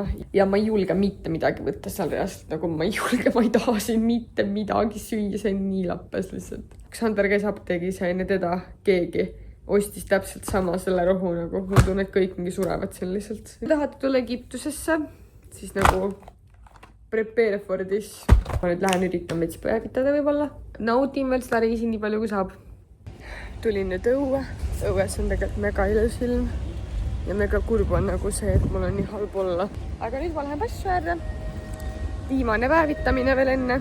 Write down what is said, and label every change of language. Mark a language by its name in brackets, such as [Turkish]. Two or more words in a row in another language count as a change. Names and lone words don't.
[Estonian] Ja ma ei julge mitte midagi võtta seal reast. Nagu ma ei julge, ma ei taha siin mitte midagi süüa. See on nii lappes lihtsalt. Xander käis apteegis ja enne teda keegi ostis täpselt sama selle rohu nagu. Ma tunnen, et kõik mingi surevad siin lihtsalt. Kui tahate tulla Egiptusesse, siis nagu [English] prepare for this. [Estonian] Ma nüüd lähen üritan veits päevitada võib-olla. Naudin veel seda reisi nii palju kui saab. Tulin nüüd õue. Õues on tegelikult mega ilus ilm. Ja mega kurb on nagu see, et mul on nii halb olla. Aga nüüd ma lähen passu äärde. Viimane päevitamine veel enne.